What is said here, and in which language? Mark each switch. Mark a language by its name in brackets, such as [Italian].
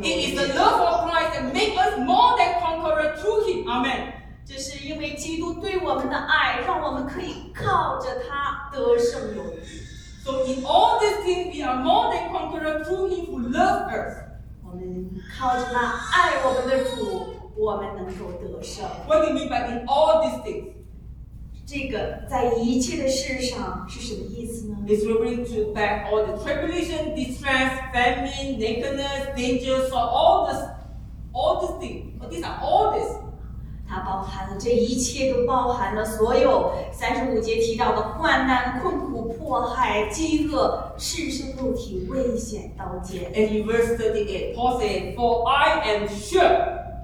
[English] It is the love of Christ that make us more than conqueror through Him. Amen. [Chinese] 这是因为基督对我们的爱，让我们可以靠着他得胜有余。 [English] So in all these things, we are more than conqueror through Him who loves us. [Chinese] 靠着那爱我们的主，我们能够得胜。 [English] What do you mean by in all these things? [Chinese] 这个在一切的事上是什么意思呢？ [English] It's referring to back all the tribulation, distress, famine, nakedness, danger, so all these things. But these are all this. [Chinese] 它包含了这一切，都包含了所有三十五节提到的患难、困苦、迫害、饥饿。赤身露体，危险刀尖。 [English] And in verse 38, Paul said, "For I am sure."